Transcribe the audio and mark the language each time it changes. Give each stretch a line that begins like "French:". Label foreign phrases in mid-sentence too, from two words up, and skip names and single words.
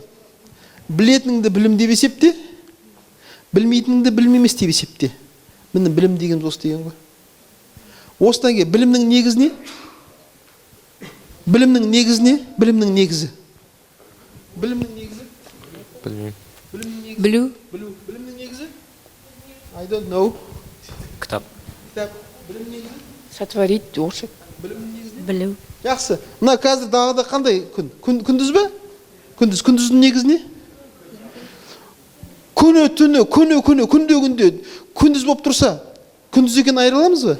Kazakh: Білетініңді білім деп есепте, білмейтініңді білім емес деп есепте. Міне білім деген осы деген ғой. Осыдан кейін білімнің негізі не? Білімнің негізі не? Білімнің негізі. Білімнің негізі? Білмеймін. Білу. Білімнің негізі?
English: I don't know.
Kazakh: Кітап. Білімнің негізі? Сотворить, орысша. Білімнің негізі? Білу. Жақсы. Мына қазір далада қандай күн? Күндіз бе? Күндіздің негізі не? Күні, түні, күнде. Күндіз болып тұрса, күндіз екен айыра аламыз ба?